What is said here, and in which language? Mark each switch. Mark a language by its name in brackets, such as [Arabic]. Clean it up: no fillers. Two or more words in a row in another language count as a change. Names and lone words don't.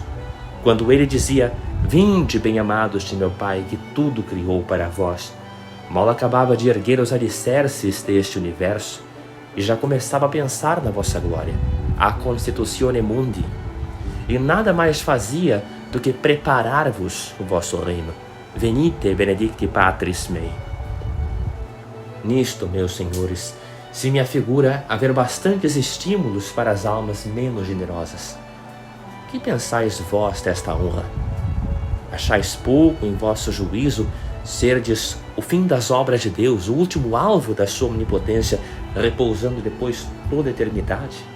[Portuguese] Quando ele dizia: "Vinde, bem-amados de meu Pai, que tudo criou para vós", mal acabava de erguer os alicerces deste universo e já começava a pensar na vossa glória, [Latin] a constitutione mundi, [Portuguese] e nada mais fazia do que preparar-vos o vosso reino. [Latin] Venite, benedicti Patris mei. [Portuguese] Nisto, meus senhores, se me afigura haver bastantes estímulos para as almas menos generosas. Que pensais vós desta honra? Achais pouco em vosso juízo serdes o fim das obras de Deus, o último alvo da sua onipotência, repousando depois toda a eternidade?